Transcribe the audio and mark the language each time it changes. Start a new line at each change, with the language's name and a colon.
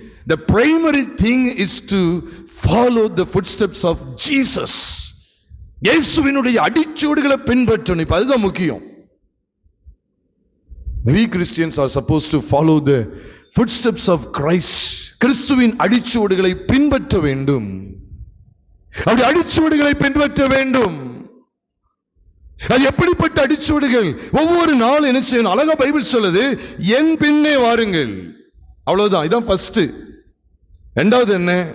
English: The primary thing is to follow the footsteps of Jesus.
Tamil: இயேசுவினுடைய அடிச்சுவடுகளை பின்பற்றணும். இப்ப அதுதான் முக்கியம்.
English: We Christians are supposed to follow the footsteps of Christ.
Tamil: கிறிஸ்துவின் அடிச்சுவடுகளை பின்பற்ற வேண்டும். அப்படி அடிச்சுவடுகளை பின்பற்ற வேண்டும். அது எப்படிப்பட்ட அடிச்சுவடுகள்? ஒவ்வொரு நாள் என்ன செய்யணும்? அழகா பைபிள் சொல்லுது, என் பின்னே வாருங்கள், அவ்வளவுதான். இதான் ஃபர்ஸ்ட். இரண்டாவது என்ன?